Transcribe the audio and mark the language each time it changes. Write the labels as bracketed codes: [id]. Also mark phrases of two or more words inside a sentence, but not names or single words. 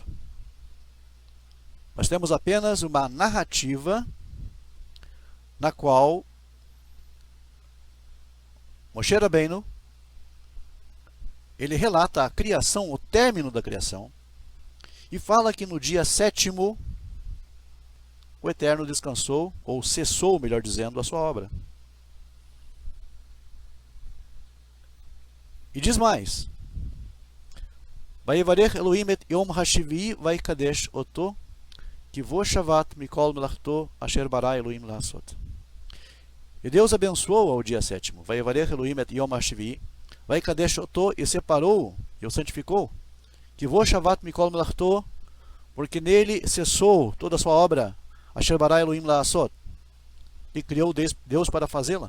[pt] Nós temos apenas uma narrativa na qual Moshe Rabbeinu, ele relata a criação, o término da criação, e fala que no dia 7º o Eterno descansou, ou cessou, melhor dizendo, a sua obra. E diz mais: [he] ויברך אלהים את יום השביעי ויקדש אתו כי בו שבת מכל מלאכתו אשר ברא אלהים לעשות. [pt] E Deus abençoou ao dia 7º. [he] ויברך אלהים את יום השביעי ויקדש אתו, [pt] e separou e o santificou. [he] כי בו שבת מכל מלאכתו, [pt] porque nele cessou toda a sua obra. [he] אשר ברא אלהים לעשות, [pt] e criou Deus para fazê-la.